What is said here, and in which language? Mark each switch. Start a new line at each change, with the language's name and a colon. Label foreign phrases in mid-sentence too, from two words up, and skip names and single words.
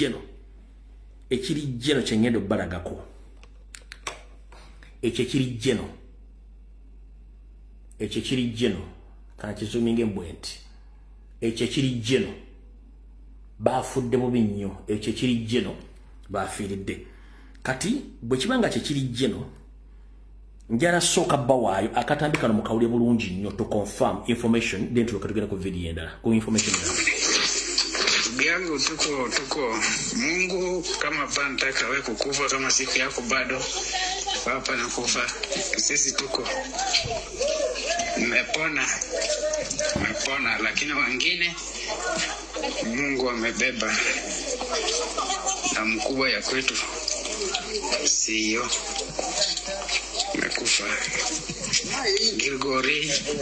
Ganda: jeno kyengenda obbalagako ekyo ekiri jeno kankizuminga embwe nti ekyo ekiri jeno baafudde bubi nnyo ekyo ekiri jeno baafiiridde kati bwe kibanga kyekiri jeno njala sooka bawaayo akatambikano mu kawulire bulungi nnyo
English: to confirm information then
Ganda: tugenda ku video endala ku information
Swahili: yangu tuko Mungu kama pantaka we kukufa kama siku yako bado papa na kufa sisi tuko mepona lakini wengine Mungu amebeba na mkubwa ya kwetu siyo mekufa Gilgori